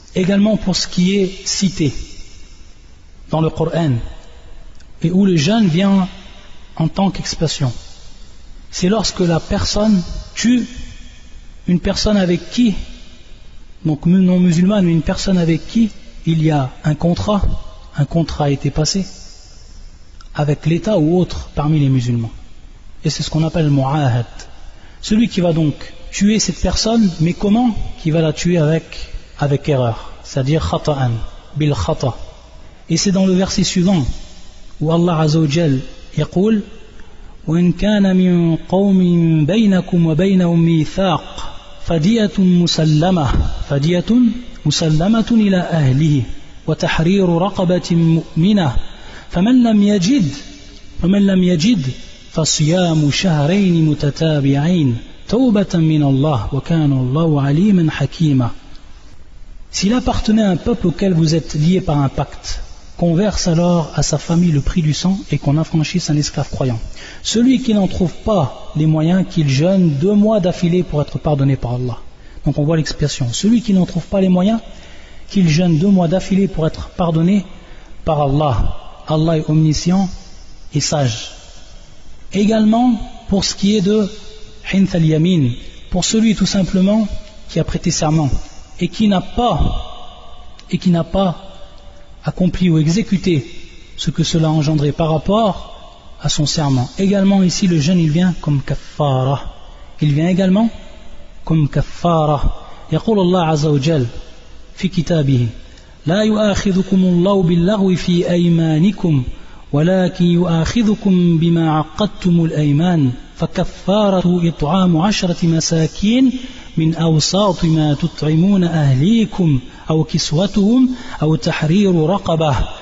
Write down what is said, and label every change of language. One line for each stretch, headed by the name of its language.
French: Également pour ce qui est cité dans le Coran et où le jeûne vient en tant qu'expression, c'est lorsque la personne tue une personne avec qui, donc non musulmane, mais une personne avec qui il y a un contrat a été passé avec l'État ou autre parmi les musulmans, et c'est ce qu'on appelle le mu'ahad. Celui qui va donc tuer cette personne, mais comment? Qui va la tuer avec erreur, c'est-à-dire
Arabic: khata'an, bil khata'.
French: Et c'est dans le verset suivant où
Arabic: Allah Azza wa Jal يقول وإن كان من قوم بينكم وبينهم ميثاق فدية مسلمة إلى أهله وتحرير رقبة مؤمنة فمن لم يجد فصيام شهرين متتابعين توبة من الله وكان الله عليما حكيما.
French: S'il appartenait à un peuple auquel vous êtes liés par un pacte, qu'on verse alors à sa famille le prix du sang et qu'on affranchisse un esclave croyant. Celui qui n'en trouve pas les moyens, qu'il jeûne 2 mois d'affilée pour être pardonné par Allah. Donc on voit l'expression. Celui qui n'en trouve pas les moyens, qu'il jeûne 2 mois d'affilée pour être pardonné par Allah. Allah est omniscient et sage. Également, pour ce qui est de hinth al-yamin, pour celui tout simplement qui a prêté serment et qui n'a pas accompli ou exécuté ce que cela a engendré par rapport à son serment. Également ici le jeûne il vient comme kaffara. Il vient également comme kaffara.
Arabic: يقول الله عز وجل في كتابه لا يؤاخذكم الله باللغو في أيمانكم ولكن يؤاخذكم بما عقدتم الأيمان فكفارة إطعام 10 مساكين من أوساط ما تطعمون أهليكم أو كسوتهم أو تحرير رقبة